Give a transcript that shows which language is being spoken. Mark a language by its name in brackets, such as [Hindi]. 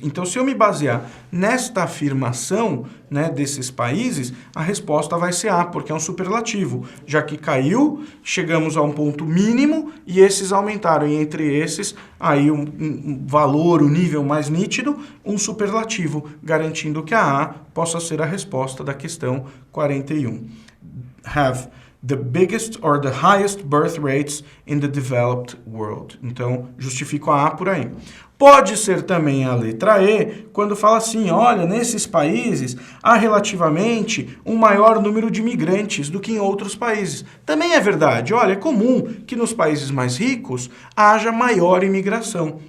[Portuguese] Então, se eu me basear nesta afirmação, né, desses países, a resposta vai ser A, porque é um superlativo. Já que caiu, chegamos a um ponto mínimo e esses aumentaram. E entre esses, aí um valor, um nível mais nítido, um superlativo, garantindo que a A possa ser a resposta da questão 41. [English] Have the biggest or the highest birth rates in the developed world. [Portuguese] Então, justifico a A por aí. Pode ser também a letra E, quando fala assim, olha, nesses países há relativamente um maior número de imigrantes do que em outros países. Também é verdade, olha, é comum que nos países mais ricos haja maior imigração.